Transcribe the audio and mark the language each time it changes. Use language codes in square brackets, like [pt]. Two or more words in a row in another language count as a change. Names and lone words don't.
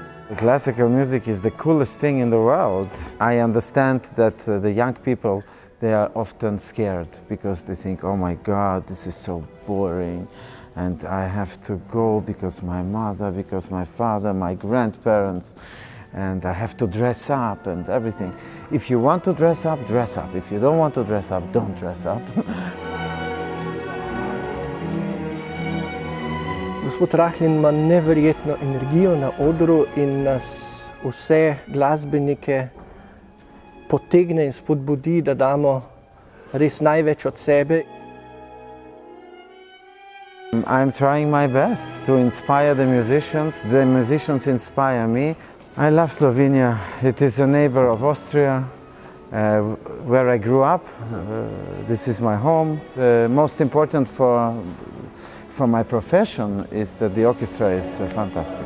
[en] Classical music is the coolest thing in the world. I understand that the young people, they are often scared because they think, oh my God, this is so boring and I have to go because my mother, because my father, my grandparents, and I have to dress up and everything. If you want to dress up, dress up. If you don't want to dress up, don't dress up. [sl] Gospod Rahlin ima neverjetno energijo na odru in nas vse glasbenike potegne in spodbudi, da damo res največ od sebe. [en] I'm trying my best to inspire the musicians. The musicians inspire me. I love Slovenia. It is a neighbor of Austria, where I grew up. This is my home. The most important for my profession is that the orchestra is fantastic.